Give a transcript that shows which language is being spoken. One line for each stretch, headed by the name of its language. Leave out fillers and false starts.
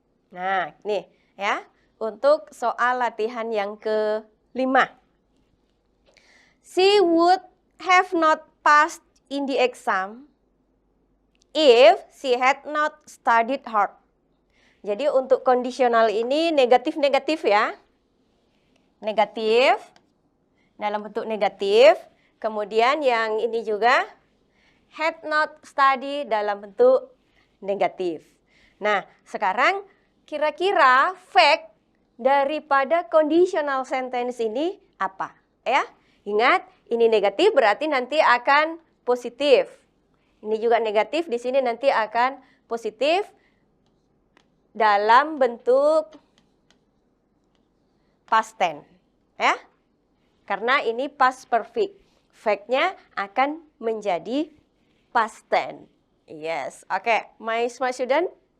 Indonesian: Nah, nih ya, untuk soal latihan yang ke-5.
English: She would have not passed in the exam if she had not studied hard.
Indonesian: Jadi untuk kondisional ini negatif-negatif ya. Negatif, dalam bentuk negatif. Kemudian yang ini juga had not studied dalam bentuk negatif. Nah, sekarang kira-kira fact daripada conditional sentence ini apa? Ya, ingat ini negatif berarti nanti akan positif. Ini juga negatif, di sini nanti akan positif dalam bentuk past tense. Ya, karena ini past perfect. Fact-nya akan menjadi past tense.
English: Yes, oke, my smart student.